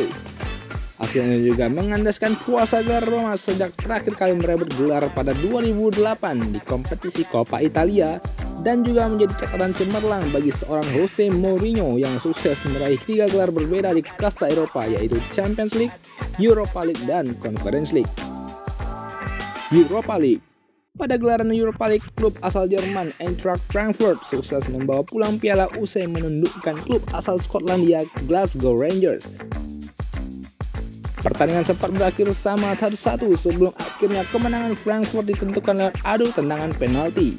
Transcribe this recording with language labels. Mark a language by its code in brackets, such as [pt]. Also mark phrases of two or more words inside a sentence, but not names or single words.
[id] Hasilnya juga mengandaskan puasa gelar Roma sejak terakhir kali merebut gelar pada 2008 di kompetisi Coppa Italia, dan juga menjadi catatan cemerlang bagi seorang Jose Mourinho yang sukses meraih 3 gelar berbeda di kasta Eropa, yaitu Champions League, Europa League, dan Conference League. Europa League. Pada gelaran Europa League, klub asal Jerman Eintracht Frankfurt sukses membawa pulang piala usai menundukkan klub asal Skotlandia Glasgow Rangers. Pertandingan sempat berakhir sama 1-1 sebelum akhirnya kemenangan Frankfurt ditentukan lewat adu tendangan penalti.